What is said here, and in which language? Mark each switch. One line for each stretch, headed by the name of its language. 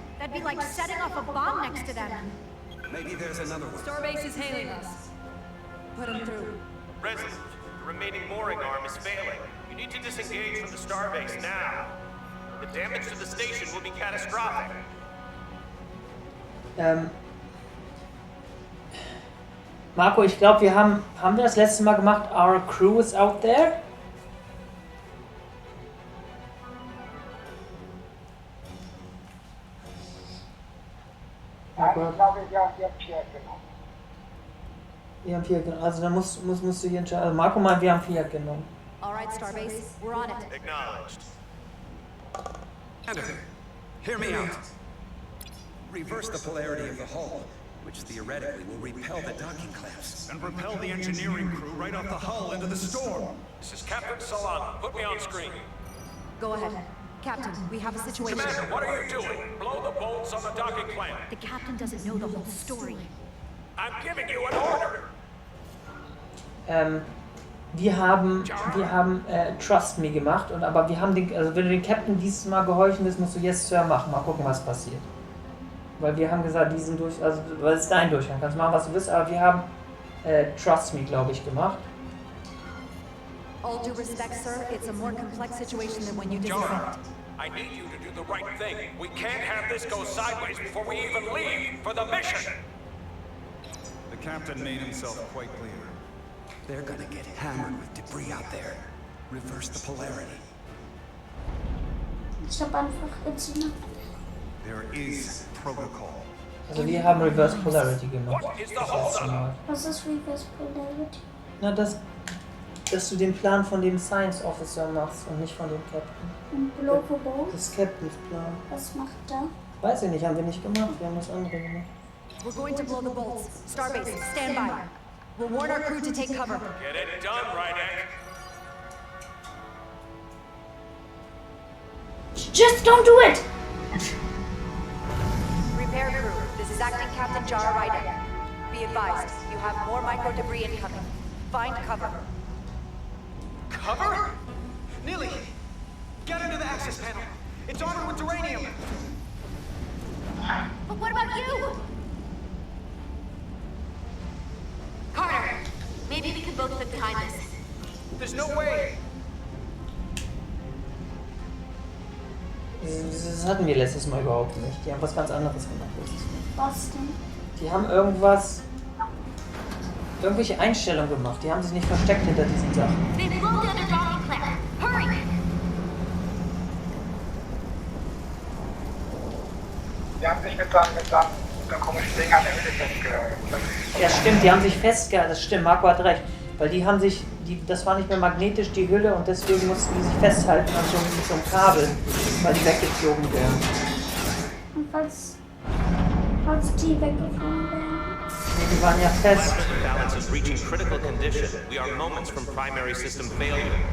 English: That'd be like setting off a bomb next to them. Maybe there's another one. Starbase is hailing us. Put them through. Resident, the remaining mooring arm is failing. You need to disengage from the starbase now. The damage to the station will be catastrophic.
German: Marco, ich glaube, haben wir das letzte Mal gemacht,
English: our crew is out there?
German: Ja, ich glaube, wir haben 4 genommen. Wir haben 4 genommen. Also dann musst du hier entscheiden. Also Marco meint, wir haben 4 genommen.
English: Alright, Starbase, we're on it. Acknowledged. Commander, hear me out. Reverse the polarity of the hull, which theoretically will repel the docking clamps. And repel the engineering crew right off the hull into the storm. This is Captain Solano. Put me on screen. Go ahead. Captain, we have a situation. Commander, what are you doing? Blow the bolts on the docking clamp. The captain doesn't know the whole story. I'm giving you an order.
German: Wir haben Trust Me gemacht, aber wir haben also wenn du den Captain dieses Mal gehorchen willst, musst du Yes Sir machen. Mal gucken, was passiert. Weil wir haben gesagt, diesen weil es ist dein Durchgang, kannst machen, was du willst, aber wir haben Trust Me, glaube ich, gemacht.
English: All due respect, sir, it's a more complex situation than when you disengaged. I need you to do the right thing. We can't have this go sideways before we even leave for the mission. The captain made himself quite clear. They're gonna get hammered with debris out there. Reverse the polarity.
German: Ich habe einfach jetzt
English: There is protocol.
German: Also wir haben Reverse Polarity gemacht.
English: What is the holdup?
German: Was ist Reverse Polarity? Na, dass du den Plan von dem Science Officer machst und nicht von dem Captain. Und Blow the Bolts? Das Captain's Plan. Was macht der? Weiß ich nicht, haben wir nicht gemacht, wir haben das andere gemacht.
English: We're going to blow the bolts. Starbase, stand by. We'll warn our crew to take cover. Get it done, right, Egg? Just don't do it! Repair crew, this is Acting Captain Jara Ryder. Be advised, you have more micro debris incoming. Find cover. Cover? Neely, get into the access panel. It's armored with uranium. But what about you? Carter, maybe we can both live behind this. There's no way.
German: Das hatten wir letztes Mal überhaupt nicht. Die haben was ganz anderes gemacht letztes Mal. Was denn? Die haben irgendwelche Einstellungen gemacht. Die haben sich nicht versteckt hinter diesen Sachen.
English: They've blown the other docking clamp. Hurry!
German: Die haben sich mit so einem komischen Ding an der Mitte festgehalten. Ja, stimmt, die haben sich festgehalten. Das stimmt, Marco hat recht. Weil die haben sich, das war nicht mehr magnetisch, die Hülle, und deswegen mussten die sich festhalten an so einem Kabel, weil die weggeflogen wären. Und falls die weggeflogen wären? Nee, die waren ja fest.
English: Balance is reaching critical condition. We are moments from primary system failure.